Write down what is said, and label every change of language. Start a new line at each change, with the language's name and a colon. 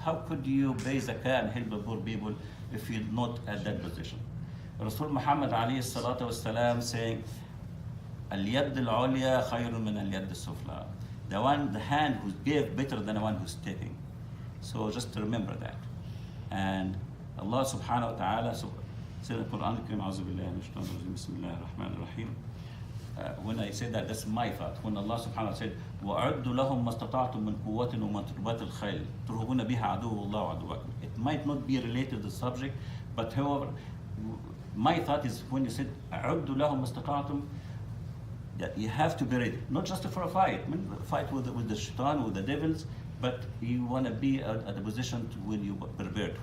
English: How could you pay zakah and help the poor people if you're not at that position?
Arabic: Rasul Muhammad alayhi salatu wasalam saying, اليد العليا خير من اليد السفلى.
English: The hand who gave better than the one who's taking. So just to remember that. And Allah subhanahu wa ta'ala said in the Quran
Arabic: الكريم أعوذ بالله من الشيطان الرجيم بسم الله الرحمن الرحيم.
English: When I said that, that's my thought. When Allah subhanahu wa ta'ala said
Arabic: وَأَعُدُّ لَهُمْ مَا اسْتَطَعْتُم مِّن قُوَّةٍ وَمِن رِّبَاطِ الْخَيْلِ تُرْهِبُونَ بِهَا عَدُوَّ اللَّهِ وَعَدُوَّكُمْ.
English: It might not be related to the subject, but however, my thought is when you said
Arabic: أَعُدُّ لَهُمْ مَا اسْتَطَعْتُم,
English: that you have to be ready, not just for a fight. I mean, fight with the shaitan, with the devils, but you want to be at a position to when you prepared.